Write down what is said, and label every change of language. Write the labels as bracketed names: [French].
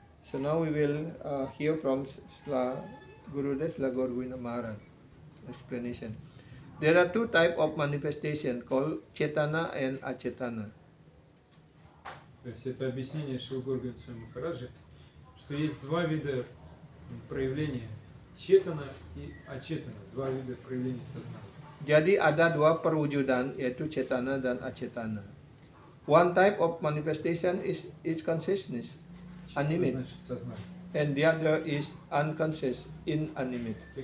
[English] So now we will hear from Gurudev Gorwina Maharaj explanation. There are two types of manifestation called Chetana and Achetana. [Russian] То есть это объяснение Шрила Горвина Махараджа, что есть два вида проявления Четана и Ачетана, два вида проявления сознания. [Indonesian] Jadi ada dua perwujudan yaitu Chetana dan Achetana. [English] One type of manifestation is consciousness, animate, and the other is unconscious, inanimate.